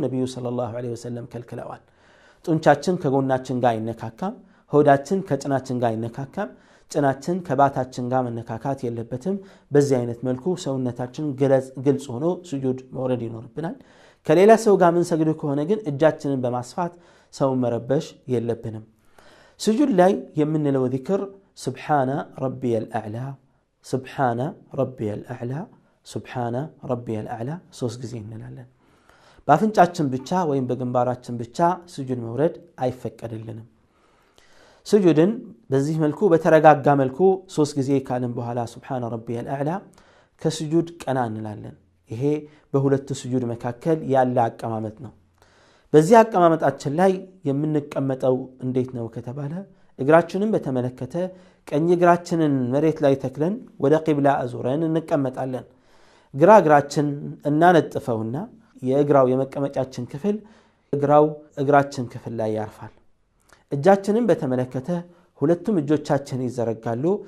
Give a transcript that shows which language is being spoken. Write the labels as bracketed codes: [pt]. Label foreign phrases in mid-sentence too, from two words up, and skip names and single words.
[am] ነብዩ [ar] صلى الله عليه وسلم [am] ከልክለዋል ጡንቻችን ከጎናችን ጋር አይነካካም ሆዳችን ከጭናችን ጋር አይነካካም ጭናችን ከባታችን ጋር መነካካት የለበትም በዚህ አይነት መልኩ ሰውነታችን ግልጽ ሆኖ ስጁድ መውረድ ይኖርብናል ከሌላ ሰው ጋር ምን ሰግዱ ከሆነ ግን እጃችንን በማስፋት ሰው መረበሽ የለብንም ስጁድ ላይ የምንለው ዚክር [ar] سبحان ربي الأعلى سبحان ربي الأعلى سبحان ربي الأعلى [am] ሶስት ጊዜ እንላለን ባፍንጫችን ብቻ ወይም በግንባራችን ብቻ ስጁድ መውረድ አይፈቀድልንም ስጁድን በዚህ መልኩ በተረጋጋ መልኩ ሶስት ጊዜ ካልን በኋላ [ar] سبحان ربي الأعلى [am] ከስጁድ ቀና እንላለን ይሄ በሁለት ስጁድ መካከል ያለ አቀማመጥ ነው በዚህ አቀማመጣችን ላይ የምንቀመጠው እንዴት ነው ከተባለ እግራችንን በተመለከተ ቀኝ እግራችንን መሬት ላይ ተክለን ወደ ቂብላ አዙረን እንቀመጣለን ግራ እግራችን እናነጥፈውና የእግራው የመቀመጫችን ክፍል እግራችን ክፍል ላይ ያርፋል እጃችንን በተመለከተ ሁለቱም እጆቻችን ይዘረጋሉ